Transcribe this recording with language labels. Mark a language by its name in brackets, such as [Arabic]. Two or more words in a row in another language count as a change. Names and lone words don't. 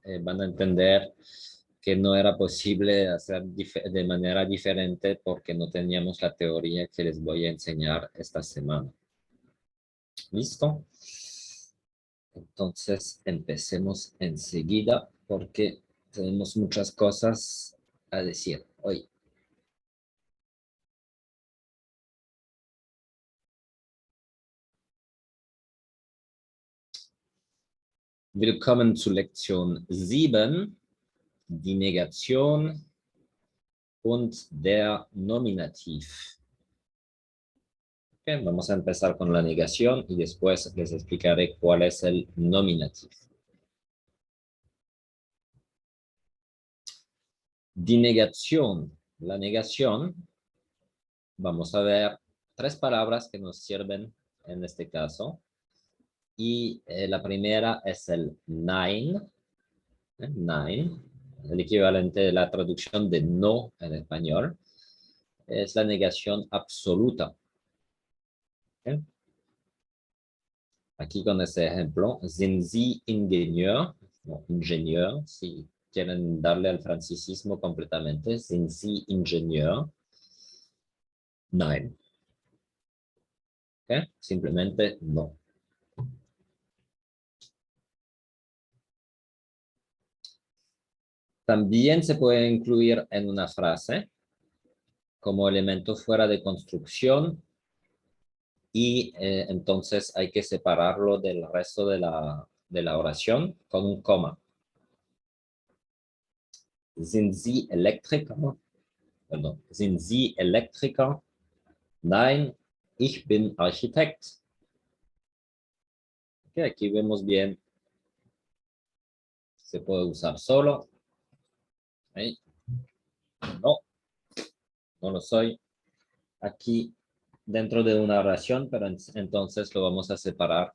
[Spanish] Van a entender que no era posible hacer de manera diferente porque no teníamos la teoría que les voy a enseñar esta semana. ¿Listo? Entonces empecemos enseguida porque tenemos muchas cosas a decir hoy. [German] Willkommen zu Lektion 7, die Negation und der Nominativ. [Spanish] Okay, vamos a empezar con la negación y después les explicaré cuál es el nominativ. [German] Die Negation. [Spanish] La negación, vamos a ver 3 palabras que nos sirven en este caso. Y la primera es el nein. [German] Nein, [Spanish] el equivalente de la traducción de no en español. Es la negación absoluta. ¿Okay? Aquí con este ejemplo, [German] sind Sie Ingenieur? [Spanish] No, ingenieur, si quieren darle al francicismo completamente, [German] sind Sie Ingenieur? Nein. [Spanish] ¿Okay? Simplemente no. También se puede incluir en una frase como elemento fuera de construcción, y entonces hay que separarlo del resto de la oración con un coma. [German] Sind Sie Elektriker? Perdón. Sind Sie Elektriker? Nein, ich bin Architekt. [Spanish] Okay, aquí vemos bien. Se puede usar solo. ¿Sí? No, no lo soy. Aquí dentro de una oración, pero entonces lo vamos a separar.